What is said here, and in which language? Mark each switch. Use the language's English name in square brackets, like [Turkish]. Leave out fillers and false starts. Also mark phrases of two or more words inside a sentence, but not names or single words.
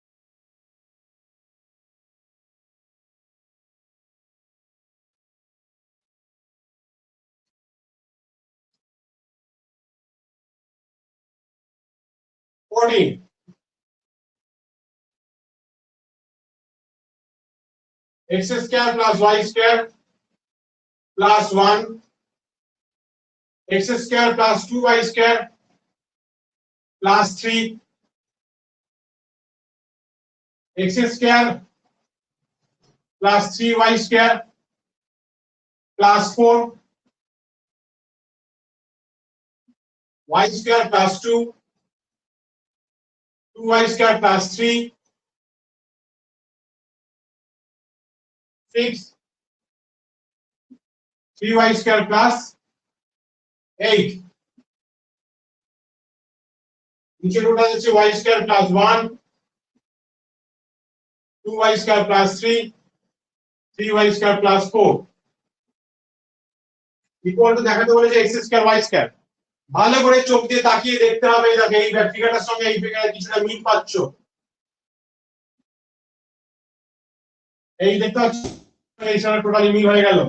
[English] 14 x square plus y square plus 1 x square plus 2y square plus 3 x square plus 3y square plus 4 y square plus 2 2y square plus 3 6 3y square plus 8 [Bangla] নিচে রুটটা হচ্ছে [English] y square plus 1 2y square plus 3 3y square plus 4 equal to [Bangla] দেখাতে বলেছে [English] x square y square। [Bangla] ভালো করে চোখ দিয়ে তাকিয়ে দেখতে হবে, দেখো এই ফিগারটার সঙ্গে এই ফিগারের কিছুটা মিল পাচ্ছ। এই দেখতে পাচ্ছ এই সঙ্গে টোটালি মিল হয়ে গেল।